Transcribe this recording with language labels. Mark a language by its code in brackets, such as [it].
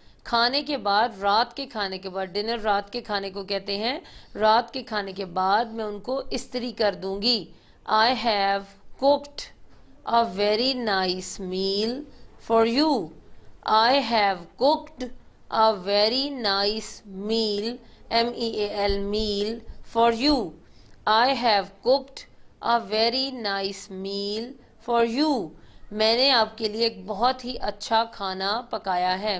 [ur] کھانے کے بعد، رات کے کھانے کے بعد، ڈنر رات کے کھانے کو کہتے ہیں. رات کے کھانے کے بعد میں ان کو استری کر دوں گی. [en] I have cooked a very nice meal for you. I have cooked a very nice meal M-E-A-L meal for you. I have cooked a very nice meal for you. [ur] میں نے آپ کے لیے ایک بہت ہی اچھا کھانا پکایا ہے.